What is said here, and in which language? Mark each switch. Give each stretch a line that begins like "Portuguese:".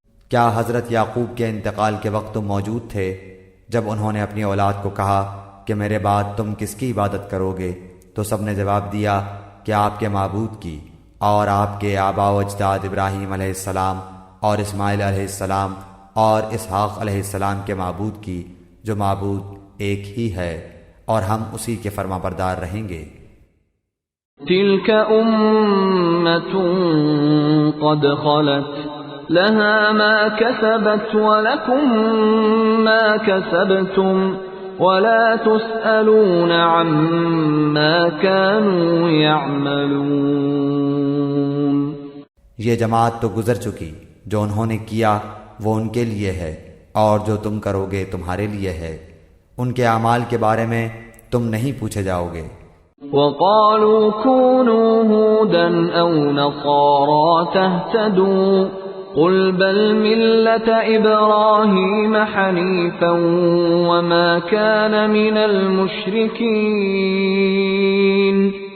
Urdu: کیا حضرت یعقوب کے انتقال کے وقت تم موجود تھے جب انہوں نے اپنی اولاد کو کہا کہ میرے بعد تم کس کی عبادت کرو گے؟ تو سب نے جواب دیا کہ آپ کے معبود کی اور آپ کے آباء و اجداد ابراہیم علیہ السلام اور اسماعیل علیہ السلام اور اسحاق علیہ السلام کے معبود کی، جو معبود ایک ہی ہے، اور ہم اسی کے فرما بردار رہیں گے۔
Arabic: تلك أمة قد خلت لها ما كسبت ولكم ما كسبتم ولا تسألون عما كانوا يعملون۔
Urdu: یہ جماعت تو گزر چکی، جو انہوں نے کیا وہ ان کے لیے ہے، اور جو تم کرو گے تمہارے لیے ہے، ان کے اعمال کے بارے میں تم نہیں پوچھے جاؤ گے۔
Arabic: وَقَالُوا كُونُوا هُودًا أَوْ نَصَارَىٰ تَهْتَدُوا قُلْ بَلْ مِلَّةَ إِبْرَاهِيمَ حَنِيفًا وَمَا كَانَ مِنَ الْمُشْرِكِينَ۔